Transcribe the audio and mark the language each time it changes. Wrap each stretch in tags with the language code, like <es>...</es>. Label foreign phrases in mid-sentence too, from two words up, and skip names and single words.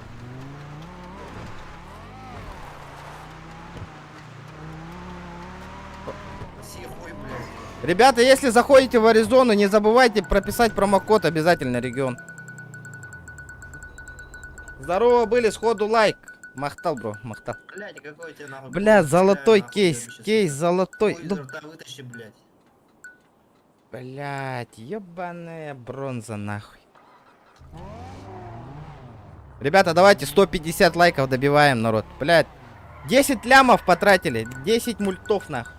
<ru>Хуй, блядь. Ребята, если заходите в Аризону, не забывайте прописать промокод обязательно регион. Здорово были, сходу лайк.</ru> <sah>Махтал, бро, махтал.</sah> <ru>Блядь, какой тебе нахуй. Бля, золотой Нахуй, кейс, я кейс золотой. Хуй изо рта вытащи, блядь. Блять, ебаная бронза, нахуй. Ребята, давайте 150 лайков добиваем, народ. Блять, 10 лямов потратили, 10 мультов, нахуй.</ru>